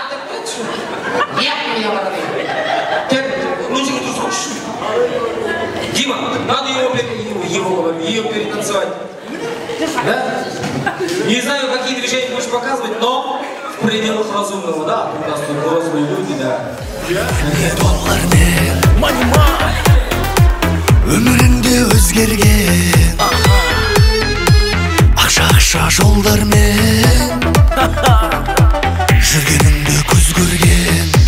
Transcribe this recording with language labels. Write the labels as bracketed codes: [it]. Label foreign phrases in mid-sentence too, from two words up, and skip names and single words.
[ru] Нет у меня бороды. Лучше не слушай. Дима, надо ее перетанцевать. Да? Не знаю, какие движения будешь показывать, но в пределах разумного, да? У нас тут взрослые люди, да. [kk] Өміріңде өзгерген Ақша жолдармен Жүргеніңді көз көрген